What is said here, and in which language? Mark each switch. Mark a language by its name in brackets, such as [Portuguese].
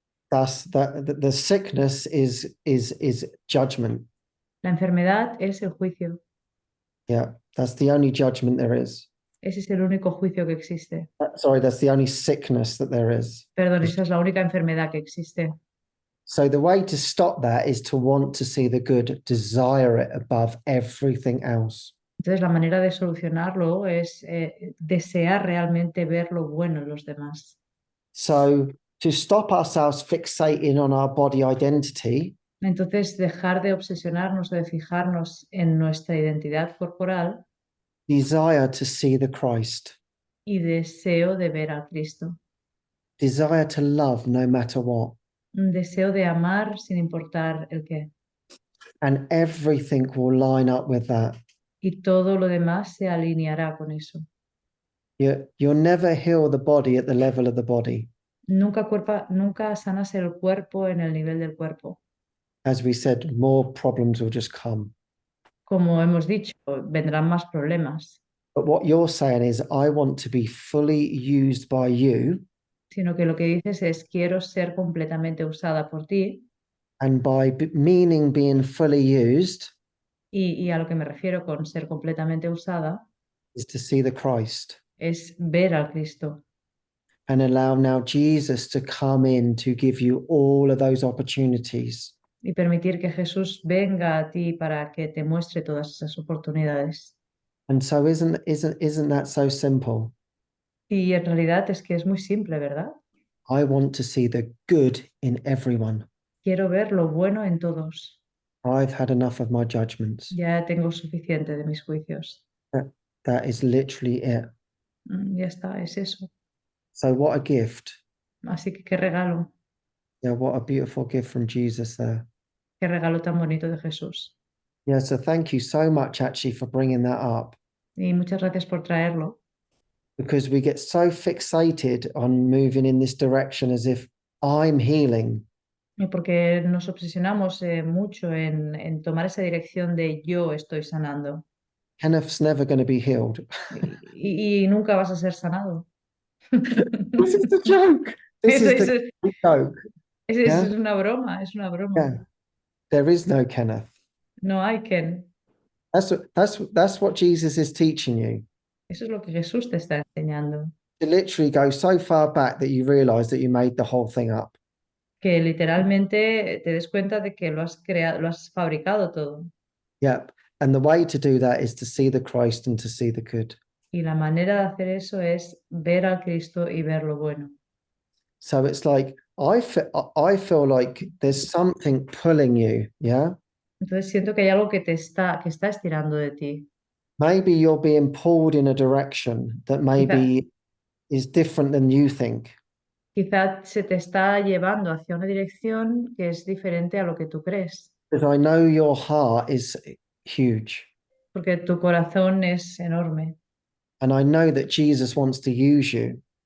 [English] Thus, the sickness is judgment. [Spanish] La enfermedad es el juicio. [English] Yeah, that's the only judgment there is. [Spanish] Ese es el único juicio que existe. [English] Sorry, that's the only sickness that there is. [Spanish] Perdón, esa es la única enfermedad que existe. [English] So the way to stop that is to want to see the good, desire it above everything else. [Spanish] Entonces, la manera de solucionarlo es desear realmente ver lo bueno en los demás. [English] So to stop ourselves fixating on our body identity, [Spanish] Entonces, dejar de obsesionarnos o de fijarnos en nuestra identidad corporal [English] desire to see the Christ, [Spanish] y deseo de ver a Cristo. [English] desire to love no matter what, [Spanish] Un deseo de amar sin importar el qué. [English] and everything will line up with that. [Spanish] Y todo lo demás se alineará con eso. [English] You'll never heal the body at the level of the body. [Spanish] Nunca sanas el cuerpo en el nivel del cuerpo. [English] As we said, more problems will just come. [Spanish] Como hemos dicho, vendrán más problemas, [English] But what you're saying is, I want to be fully used by you, [Spanish] sino que lo que dices es quiero ser completamente usada por ti [English] and by meaning being fully used [Spanish] y a lo que me refiero con ser completamente usada [English] is to see the Christ [Spanish] es ver al Cristo [English] and allow now Jesus to come in to give you all of those opportunities. [Spanish] y permitir que Jesús venga a ti para que te muestre todas esas oportunidades. [English] And so isn't that so simple? [Spanish] Y en realidad es que es muy simple, ¿verdad? [English] I want to see the good in everyone. [Spanish] Quiero ver lo bueno en todos. [English] I've had enough of my judgments. [Spanish] Ya tengo suficiente de mis juicios. [English] That is literally it. [Spanish] Ya está, es eso. [English] So what a gift. [Spanish] Así que qué regalo [English] What a beautiful gift from Jesus there. [Spanish] tan bonito de Jesús. [English] So thank you so much actually for bringing that up, [Spanish] Y muchas gracias por traerlo, [English] because we get so fixated on moving in this direction as if I'm healing. [Spanish] porque nos obsesionamos mucho en tomar esa dirección de yo estoy sanando [English] Kenneth's never going to be healed. [Spanish] y nunca vas a ser sanado. [English] This is the joke. This [Spanish] Eso, [English] is the joke. [Spanish] es una broma, es una broma. [English] Yeah. There is no Kenneth. [Spanish] No hay Ken. [English] That's what Jesus is teaching you. [Spanish] Eso es lo que Jesús te está enseñando. [English] To literally go so far back that you realize that you made the whole thing up. [Spanish] Que literalmente te des cuenta de que lo has creado, lo has fabricado todo. [English] Yep. And the way to do that is to see the Christ and to see the good. [Spanish] Y la manera de hacer eso es ver al Cristo y ver lo bueno. [English] So it's like I feel like there's something pulling you, yeah? [Spanish] Entonces siento que hay algo que está estirando de ti. [English] Maybe you're being pulled in a direction that maybe is different than you think. [Spanish] Quizá se te está llevando hacia una dirección que es diferente a lo que tú crees, [English] Because I know your heart is huge. [Spanish] porque tu corazón es enorme [English] And I know that Jesus wants to use you.